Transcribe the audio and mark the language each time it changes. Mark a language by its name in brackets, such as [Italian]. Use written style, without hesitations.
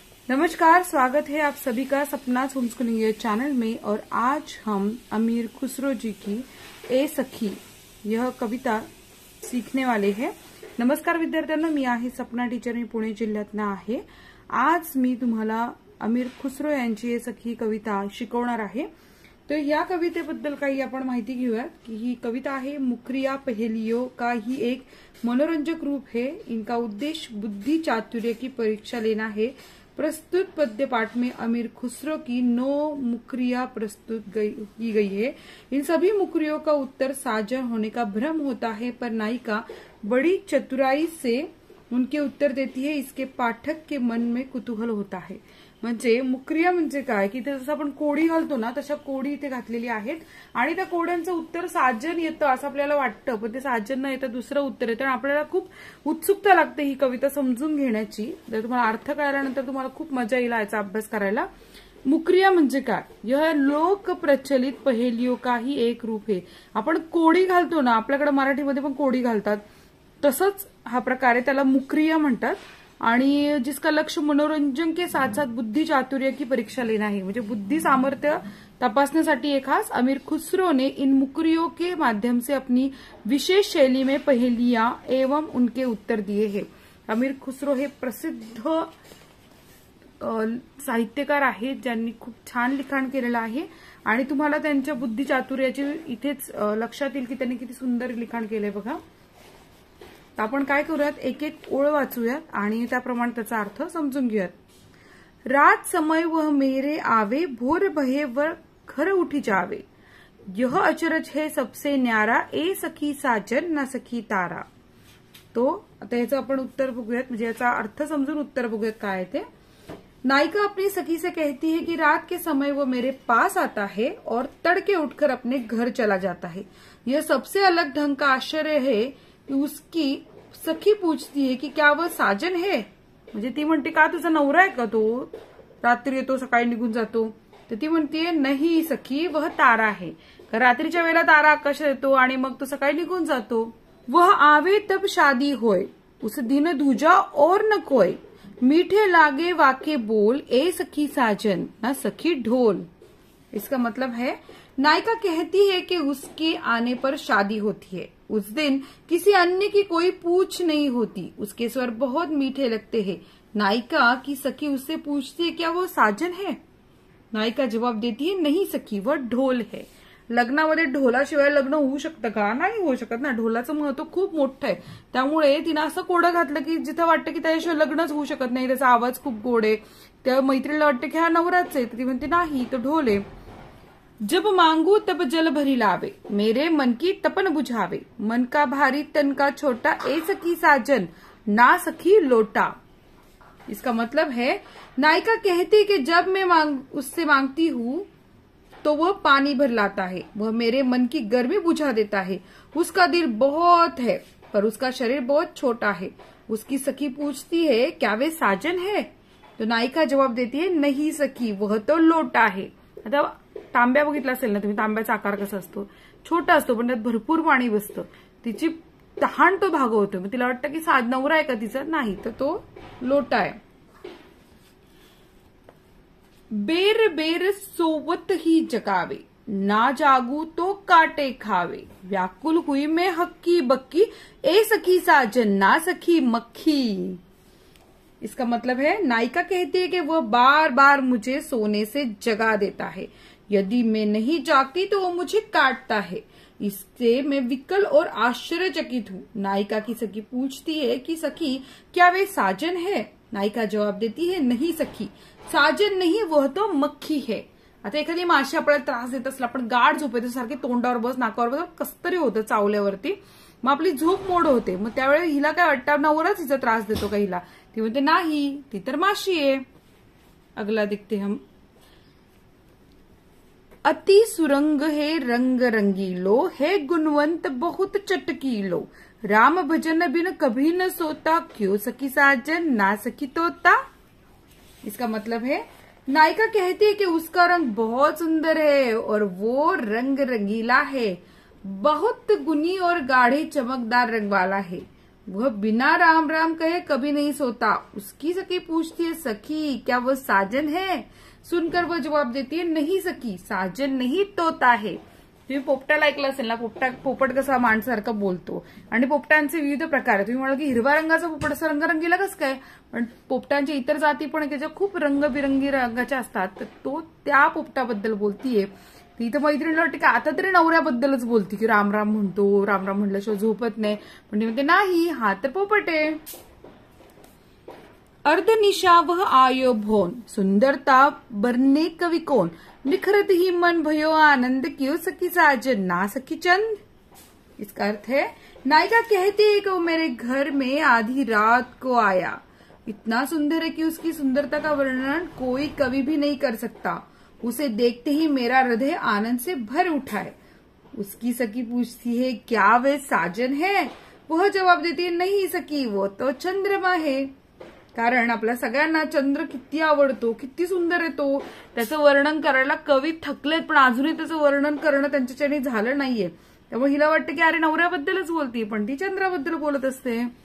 [Hindi] नमस्कार, स्वागत है आप सभी का सपना होमस्कूलिंग चैनल में। और आज हम अमीर खुसरो जी की ए सखी यह कविता सीखने वाले हैं। [Marathi] नमस्कार विद्यार्थ्यांना, मी आहे सपना टीचर, मी पुणे जिल्ह्यातून आहे। आज मी तुम्हाला अमीर खुसरो यांची ए सखी कविता शिकवणार आहे। तो या कवितेबद्दल काही आपण माहिती घेऊयात की ही कविता आहे [Hindi] मुखरिया पहेलियों का ही एक मनोरंजक रूप है। इनका उद्देश्य बुद्धि चातुर्य की परीक्षा लेना है। प्रस्तुत पद्य पाठ में अमीर खुसरो की 9 मुखरिया प्रस्तुत की गई है। इन सभी मुखरियों का उत्तर साजन होने का भ्रम होता है, पर नायिका बड़ी चतुराई से उनके उत्तर देती है। इसके पाठक के मन में कुतूहल होता है। [Marathi] म्हणजे मुखरिया म्हणजे काय की जसं आपण कोडी घालतो ना, तशा कोडी इथे घातलेली आहेत आणि त्या कोड्यांचं उत्तर साजन येतं असं आपल्याला वाटतं, पण ते साजन न येतं दुसरं उत्तर येतं। आपल्याला खूप उत्सुकता लागते ही कविता समजून घेण्याची। जर तुम्हाला अर्थ कळल्यानंतर तुम्हाला खूप मजा येईल याचा अभ्यास करायला। मुखरिया म्हणजे काय? [Hindi] यह लोक प्रचलित पहेलियों का ही एक रूप है। [Marathi] आपण कोडी घालतो ना, आपल्याकडे मराठीमध्ये पण कोडी घालतात, तसंच हा प्रकार आहे, त्याला मुखरिया म्हणतात। आणि [Hindi] जिसका लक्ष्य मनोरंजन के साथ साथ बुद्धि चातुर्य की परीक्षा लेना है। [Marathi] म्हणजे बुद्धि सामर्थ्य तपासण्यासाठी एक खास [Hindi] अमीर खुसरो ने इन मुखरियों के माध्यम से अपनी विशेष शैली में पहेलियां एवं उनके उत्तर दिए हैं। [Marathi] अमीर खुसरो हे प्रसिद्ध साहित्यकार आहेत, ज्यांनी खूप छान लिखाण केलेलं आहे आणि तुम्हाला त्यांच्या बुद्धि चातुर्याची इथेच लक्षात येईल की त्यांनी किती सुंदर लिखाण केलंय बघा। आपण काय करूयात, एक एक ओळ वाचूयात आणि त्याप्रमाणे त्याचा अर्थ समजून घेऊयात। [Hindi] रात समय वह मेरे आवे, भोर भये वर घर उठी जावे। यह अचरज है सबसे न्यारा, ए सखी साजन ना सखी तारा। [Marathi] तो आता याचं आपण उत्तर बघूयात, म्हणजे याचा अर्थ समजून उत्तर बघूयात काय ते। [Hindi] नायिका अपनी सखी से कहती है कि रात के समय वो मेरे पास आता है और तड़के उठकर अपने घर चला जाता है। यह सबसे अलग ढंग का आश्चर्य है। उसकी सखी पूछती है कि क्या वह साजन है। [Marathi] म्हणजे ती म्हणते का तुझा नवरा आहे का तो, रात्री येतो सकाळी निघून जातो। तर ती म्हणते [Hindi] नहीं सखी वह तारा है। [Marathi] रात्रीच्या वेळेला तारा आकाशात येतो आणि मग तो सकाळी निघून जातो। [Hindi] वह आवे तब शादी होय, उस दिन दूजा और न कोय। मीठे लागे वाके बोल, ए सखी साजन ना सखी ढोल। इसका मतलब है नायिका कहती है कि उसके आने पर शादी होती है। उस दिन किसी अन्य की कोई पूछ नहीं होती। उसके स्वर बहुत मीठे लगते हैं। नायिका की सखी उससे पूछती है क्या वो साजन है। नायिका जवाब देती है नहीं सखी वह ढोल है। [Marathi] लग्नामध्ये ढोलाशिवाय लग्न होऊ शकतं का? नाही होऊ शकत ना। ढोलाचं महत्व खूप मोठं आहे, त्यामुळे तिनं असं कोडं घातलं की जिथं वाटतं की त्याशिवाय लग्नच होऊ शकत नाही। त्याचा आवाज खूप गोड आहे। त्या मैत्रीला वाटतं की हा नवराच आहे, ती म्हणते नाही तो ढोल आहे। [Hindi] जब मांगू तब जल भरी लावे, मेरे मन की तपन बुझावे। मन का भारी तन का छोटा, ए सखी साजन ना सखी लोटा। इसका मतलब है नायिका कहती कि जब मैं उससे मांगती हूँ तो वह पानी भर लाता है। वह मेरे मन की गर्मी बुझा देता है। उसका दिल बहुत है पर उसका शरीर बहुत छोटा है। उसकी सखी पूछती है क्या वे साजन है। तो नायिका जवाब देती है नहीं सखी वह तो लोटा है। [Marathi] आता तांब्या बघितला असेल ना तुम्ही, तांब्याचा आकार कसा असतो, छोटा असतो पण त्यात भरपूर पाणी बसतं। तिची तहान तो भागवतो, मग तिला वाटतं की नवरा आहे का तिचा, नाही तर तो लोटा आहे। [Hindi] बेर बेर सोवत ही जगावे, ना जागू तो काटे खावे। व्याकुल हुई मैं हक्की बक्की, ए सखी साजन ना सखी मक्खी। इसका मतलब है नायिका कहती है कि वह बार बार मुझे सोने से जगा देता है। यदि मैं नहीं जागती तो वो मुझे काटता है। इससे मैं विकल और आश्चर्यचकित हूँ। नायिका की सखी पूछती है कि सखी क्या वे साजन है। नायिका जवाब देती है नहीं सखी साजन नहीं वह तो मक्खी है। [Marathi] आता एखादी माशी आपल्याला त्रास देत असला, आपण गाढ झोपेतो, सारखे तोंडावर बस नाकावर बस कसतरी होतं चावल्यावरती, मग आपली झोप मोड होते। मग त्यावेळेस हिला काय वाटतं नवराच हिचा त्रास देतो का हिला, ती म्हणते नाही ती तर माशी आहे। [Hindi] अगला देखते हम। अति सुरंग है रंग रंगीलो, है गुणवंत बहुत चटकीलो। राम भजन बिन कभी न सोता, क्यों सखी साजन ना सखी तोता। इसका मतलब है नायिका कहती है कि उसका रंग बहुत सुंदर है और वो रंग रंगीला है, बहुत गुनी और गाढ़े चमकदार रंग वाला है। वह बिना राम राम कहे कभी नहीं सोता। उसकी सखी पूछती है, सखी क्या वो साजन है? सुनकर वह जवाब देती है, नाही सखी, साजन नहीं तोता है। [Marathi] तुम्ही पोपटाला ऐकलं असेल ना, पोपट कसा माणसासारखा बोलतो आणि पोपटांचे विविध प्रकार आहेत। तुम्ही म्हणाल की हिरवा रंगाचा पोपट असा रंगरंगीला कसं काय, पण पोपटांच्या इतर जाती पण त्याच्या खूप रंगबिरंगी रंगाच्या असतात, तर तो त्या पोपटाबद्दल बोलतीये। ती तर मैत्रिणीला वाटते का आता तरी नवऱ्याबद्दलच बोलती की राम राम म्हणतो, राम राम म्हणल्याशिवाय झोपत नाही, पण ती म्हणते नाही, हा तर पोपट आहे। [Hindi] अर्धनिशा वह आयो भोन, सुंदरता बरने कवि कौन, निखरत ही मन भयो आनंद, क्यों सखी साजन ना सखी चंद। इसका अर्थ है, नायिका कहती है कि वो मेरे घर में आधी रात को आया, इतना सुंदर है कि उसकी सुंदरता का वर्णन कोई कवि भी नहीं कर सकता। उसे देखते ही मेरा हृदय आनंद से भर उठा है। उसकी सखी पूछती है, क्या वे साजन है? वह जवाब देती है, नहीं सखी, वो तो चंद्रमा है। [Marathi] कारण आपल्या सगळ्यांना चंद्र किती आवडतो, किती सुंदर आहे तो, त्याचं वर्णन करायला कवी थकलेत, पण अजूनही त्याचं वर्णन करणं त्यांच्याच्याने झालं नाहीये। त्यामुळे हिला वाटतं की अरे नवऱ्याबद्दलच बोलती, पण ती चंद्राबद्दल बोलत असते।